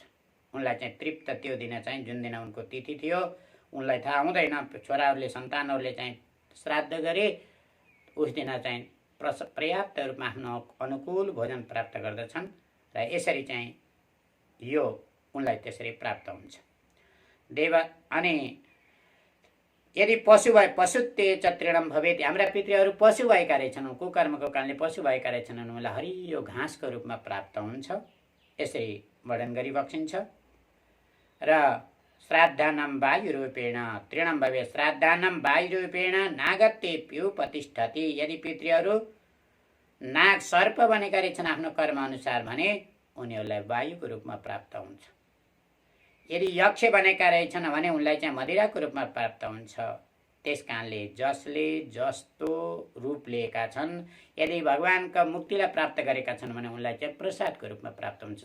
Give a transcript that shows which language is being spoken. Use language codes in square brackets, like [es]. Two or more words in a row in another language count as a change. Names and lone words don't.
[ne] उनलाई चाहिँ तृप्त त्यो दिन चाहिँ जुन दिन उनको तिथि थियो उनलाई थाहा हुँदैन, छोराहरूले सन्तानहरूले चाहिँ श्राद्ध गरे, उस दिन चाहिँ पर्याप्त रूपमा आफ्नो अनुकूल भोजन प्राप्त गर्दछन् र यसरी चाहिँ यो उनलाई त्यसरी प्राप्त हुन्छ। देव अनि यदि पशु भए [sa] पशुत्ते च तृणम भवेत्, [ne] हाम्रा पितृहरू पशु भएका रहेछन्, कुकर्मको कारणले पशु भएका रहेछन्, उनलाई हरियो घाँसको रूपमा प्राप्त हुन्छ। यसरी वर्णन गरिबक्सिन्छ। [sa] र श्राद्धानं वायुरूपेण तृणं भवेत्, श्राद्धानं वायुरूपेण नागत्यप्युपतिष्ठति, [ne] यदि पितृहरू नाग सर्प बनेका रहेछन् आफ्नो कर्म अनुसार भने उनीहरूलाई वायुको रूपमा प्राप्त हुन्छ। यदि यक्ष बनेका रहेछन् भने उनलाई चाहिँ मदिराको रूपमा प्राप्त हुन्छ। त्यस कारणले जसले जस्तो रूप लिएका छन्, यदि भगवानका मुक्तिलाई प्राप्त गरेका छन् भने उनलाई चाहिँ प्रसादको रूपमा प्राप्त हुन्छ।